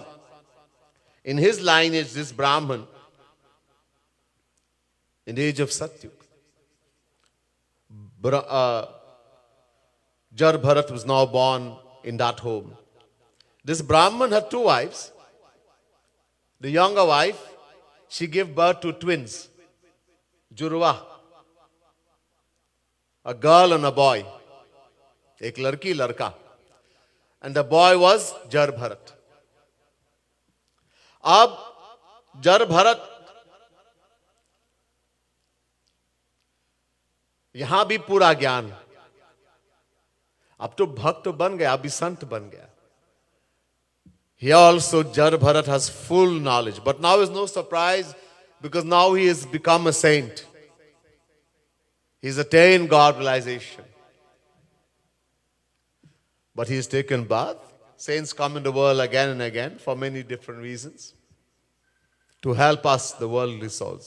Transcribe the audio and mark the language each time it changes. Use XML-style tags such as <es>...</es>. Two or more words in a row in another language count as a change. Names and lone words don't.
<en>In his lineage, this Brahman, in the age of Satyug, Jar Bharat was now born in that home. This Brahman had 2 wives. The younger wife, she gave birth to twins, Jurva, a girl and a boy,</en> <hi>एक लड़की लड़का.</hi> <en>And the boy was Jar Bharat.</en> <hi>Ab Jar Bharat, यहाँ भी पूरा ज्ञान. अब तो भक्त बन गया, अभी संत बन गया.</hi> <en>Here also Jar Bharat has full knowledge. But now is no surprise because now he has become a saint. He's attained God realization. But he's taken bath. Saints come in the world again and again for many different reasons to help us, the worldly souls.</en>